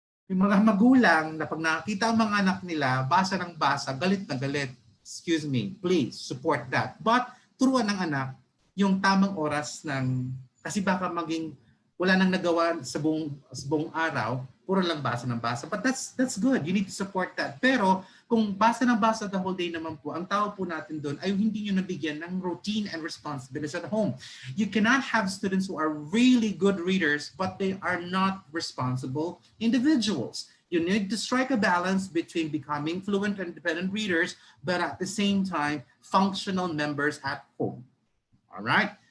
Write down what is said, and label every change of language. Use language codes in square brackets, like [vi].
[tl] Yung mga magulang na pag nakita ang mga anak nila, basa ng basa, galit na galit. [en] Excuse me, please support that. [tl] But turuan ng anak yung tamang oras kasi baka maging wala nang nagawa sa buong araw, puro lang basa ng basa. [en] But that's good. You need to support that. [tl] Pero kung basa ng basa [en] the whole day [tl] naman po, ang tawag po natin doon ay hindi nyo nabigyan ng [en] routine and responsibilities at home. You cannot have students who are really good readers, but they are not responsible individuals. You need to strike a balance between becoming fluent and independent readers, but at the same time, functional members at home. All right?